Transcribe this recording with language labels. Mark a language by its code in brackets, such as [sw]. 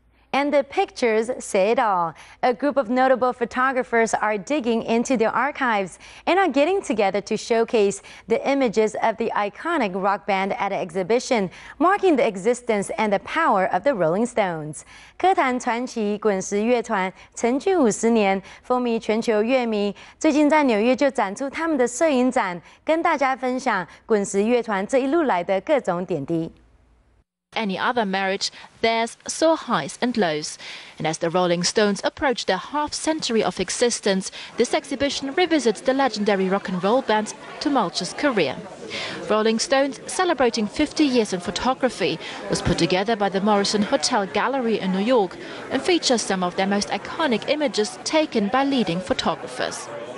[en] And the pictures say it all. A group of notable photographers are digging into their archives and are getting together to showcase the images of the iconic rock band at an exhibition, marking the existence and the power of the Rolling Stones. [zh] 歌坛传奇滚石乐团成军50年，风靡全球乐迷。最近在纽约就展出他们的摄影展，跟大家分享滚石乐团这一路来的各种点滴。 [en] any other marriage, theirs saw highs and lows. And as the Rolling Stones approach their half-century of existence, this exhibition revisits the legendary rock and roll band's tumultuous career. Rolling Stones, celebrating 50 years in photography, was put together by the Morrison Hotel Gallery in New York and features some of their most iconic images taken by leading photographers.